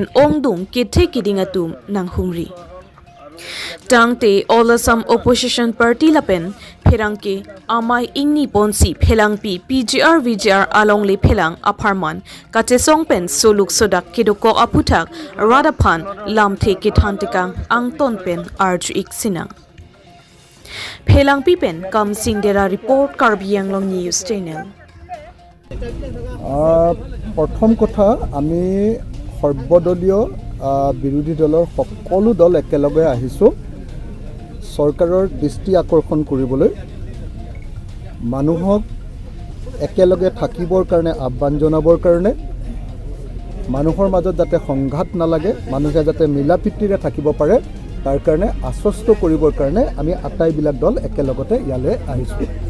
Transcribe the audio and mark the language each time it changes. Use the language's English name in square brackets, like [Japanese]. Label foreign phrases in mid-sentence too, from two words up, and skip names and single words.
[Karbi] Ongdung Kithe Kidingatum Nang Humri Tangte [English] All ASSAM opposition party [Karbi] Lapen Pherangke Amai Ingni Ponsi Phelangpi PGR VGR Alongli Phelang Aparman Katesong Pen Soluk Sodak Kidoko Aputak Radaphan Lamthe Kithantikang Angton Pen Arju Iksinang Phelang Pipen Kam Singdera Report Karbi Anglong News Channel [Assamese] প্ৰথম কথা আমি সৰ্বদলীয় বিৰোধী দলৰ সকলো দল একেলগে আহিছোঁ চৰকাৰৰ দৃষ্টি আকৰ্ষণ কৰিবলৈ মানুহক একেলগে থাকিবৰ কাৰণে আহ্বান জনাবৰ কাৰণে মানুহৰ মাজত যাতে সংঘাত নালাগে মানুহে যাতে মিলাপ্ৰীতিৰে থাকিব পাৰে তাৰ কাৰণে আশ্বস্ত কৰিবৰ কাৰণে আমি আটাইবিলাক দল একেলগতে ইয়ালৈ আহিছোঁ